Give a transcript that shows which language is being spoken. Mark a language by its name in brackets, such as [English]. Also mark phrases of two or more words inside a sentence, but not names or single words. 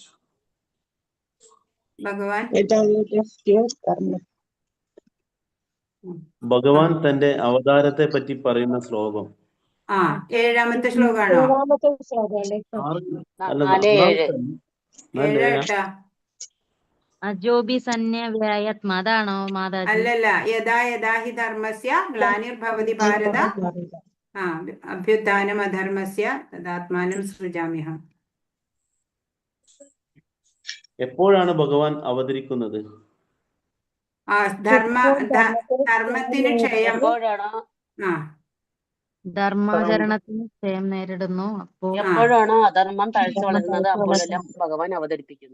[Malayalam] ഭഗവാൻ തന്റെ അവതാരത്തെ പറ്റി പറയുന്ന ശ്ലോകം. 7ാമത്തെ ശ്ലോകാണോ? 7 [Sanskrit] അജോബി സന്യവ്യായത്മ, [Malayalam] അതാണോ മാതാജി? അല്ലല്ല. [Sanskrit] യഥാ യഥാ ഹി ധർമ്മസ്യ ഗ്ലാനിർഭവതി ഭാരത അഭ്യുത്ഥാനം അധർമ്മസ്യ തദാത്മാനം സൃജാമ്യഹം. [Malayalam] എപ്പോഴാണ് ഭഗവാൻ അവതരിക്കുന്നത്? ധർമ്മത്തിന് ക്ഷയം. ധർമാചരണത്തിന് ക്ഷയം നേരിടുന്നു. എപ്പോഴാണോ അധർമ്മം തഴച്ചു വളരുന്നത് അപ്പോഴെല്ലാം ഭഗവാൻ അവതരിക്കുന്നു.